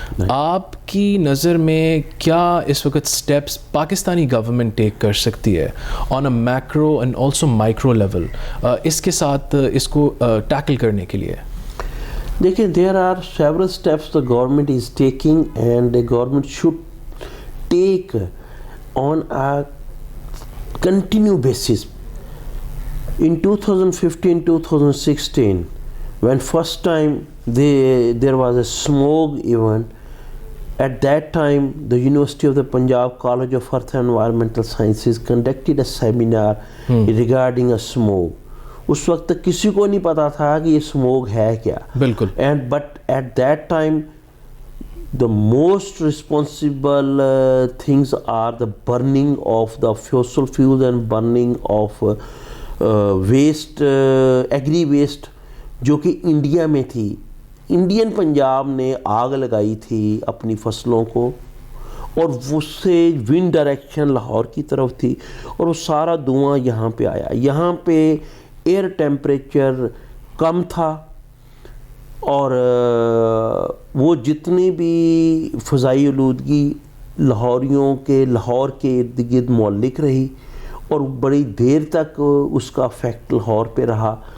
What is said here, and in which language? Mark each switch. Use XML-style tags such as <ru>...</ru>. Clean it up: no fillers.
<ur>آپ کی نظر میں کیا اس وقت سٹیپس پاکستانی گورنمنٹ ٹیک کر سکتی ہے آن a macro and also micro level اس کے ساتھ اس کو ٹیکل کرنے کے لیے؟</ur> <en>دیکھیں، there are several steps the government is taking and the government should take on a continue basis. In 2015-2016, when first time there was a smog event, at that time the University of the Punjab College of Earth and Environmental Sciences conducted a seminar regarding a smog.</en> <ur>اس وقت تک کسی کو نہیں پتا تھا کہ یہ smog ہے کیا. بالکل.</ur> <en>But at that time the most responsible things are the burning of the fossil fuels and burning of waste, agri waste, جو کہ India میں تھی.</en> <ur>انڈین پنجاب نے آگ لگائی تھی اپنی فصلوں کو، اور اس سے ونڈ ڈائریکشن لاہور کی طرف تھی، اور وہ سارا دھواں یہاں پہ آیا. یہاں پہ ایئر ٹیمپریچر کم تھا، اور وہ جتنی بھی فضائی آلودگی لاہور کے ارد گرد معلق رہی، اور بڑی دیر تک اس کا افیکٹ لاہور پہ رہا.</ur>